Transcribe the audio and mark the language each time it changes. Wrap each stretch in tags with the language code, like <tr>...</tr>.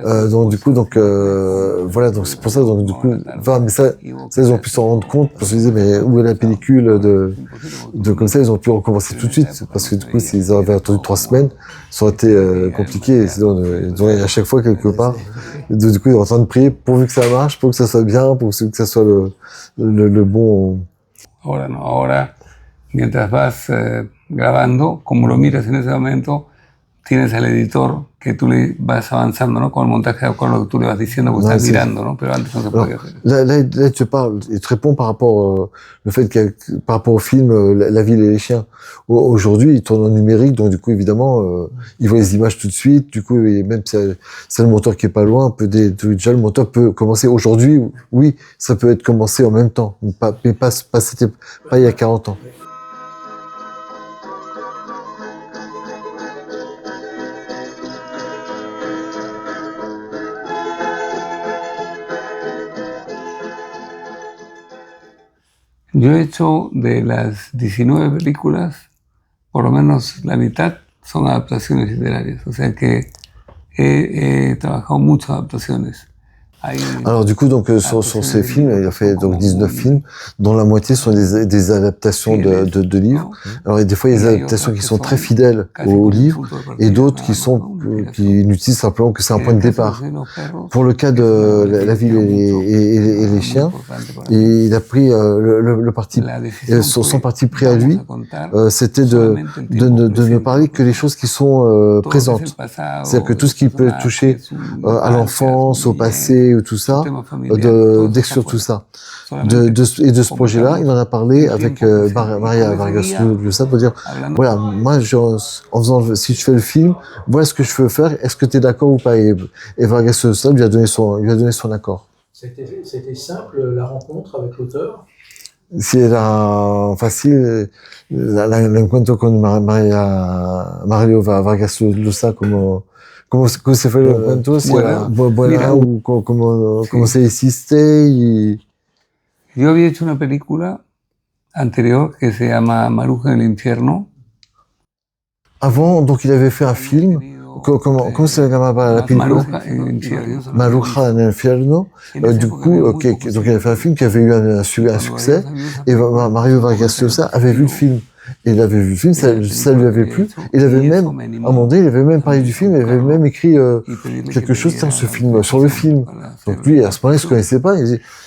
<fr>Donc du coup, voilà, donc c'est pour ça, donc du coup, mais ça ils ont pu s'en rendre compte parce qu'ils disaient mais où est la pellicule de comme ça, ils ont pu recommencer tout de suite parce que du coup, s'ils avaient attendu 3 semaines, ça aurait été compliqué. Et sinon, à chaque fois quelque part, du coup, ils sont en train de prier pourvu que ça marche, pour que ça soit bien, pour que ça soit le bon.</fr> <es>Ahora, mientras vas grabando, como lo miras en ese momento, tienes al editor que tú le vas avanzando, ¿no? Con el montaje de acuerdo a lo que tú le vas diciendo, porque estás mirando, ¿no? Pero antes no se podía hacer.</es> <fr>Là, tu parles, et tu réponds par rapport le fait par rapport au film La ville et les chiens. Aujourd'hui, il tourne en numérique, donc du coup, évidemment, il voit les images tout de suite. Du coup, et même si c'est le monteur qui est pas loin, déjà le monteur peut commencer aujourd'hui. Oui, ça peut être commencé en même temps, mais pas il y a 40 ans.</fr> <es>Yo he hecho de las 19 películas, por lo menos la mitad son adaptaciones literarias, o sea que he trabajado muchas adaptaciones.</es> <fr>Alors du coup, donc sur ces films, il a fait donc 19 films, dont la moitié sont des adaptations de livres. Alors des fois, il y a des adaptations qui sont très fidèles aux livres, et d'autres qui n'utilisent simplement que c'est un point de départ. Pour le cas de La ville et les chiens, il a pris le parti, son parti pris à lui, c'était de ne parler que les choses qui sont présentes. C'est-à-dire que tout ce qui peut toucher à l'enfance, au passé, ou tout ça, d'exclure tout ça. Et de ce projet-là, il en a parlé avec Maria Vargas Llosa pour dire, voilà, moi, si je fais le film, voilà ce que je veux faire, est-ce que tu es d'accord ou pas? Et Vargas Llosa lui a donné son accord. C'était simple, la rencontre avec l'auteur?</fr> <es>Si era fácil el encuentro con Mario Vargas Llosa, ¿Cómo se fue el encuentro? Si era buena, ¿cómo se hiciste? Yo había hecho una película anterior que se llama Maruja en el infierno.</es> <fr>Avant, donc il avait fait un film.</fr> <es>¿Cómo se llamaba la película? Maruja en el infierno.</es> <fr>Du coup, donc il avait fait un film qui avait eu un succès. Et Mario Vargas Llosa avait vu le film. Et il avait vu le film, ça lui avait plu. Il avait même, à un moment donné, il avait même parlé du film, il avait même écrit quelque chose sur le film. Donc lui, à ce moment-là, il ne se connaissait pas. Il disait,</fr>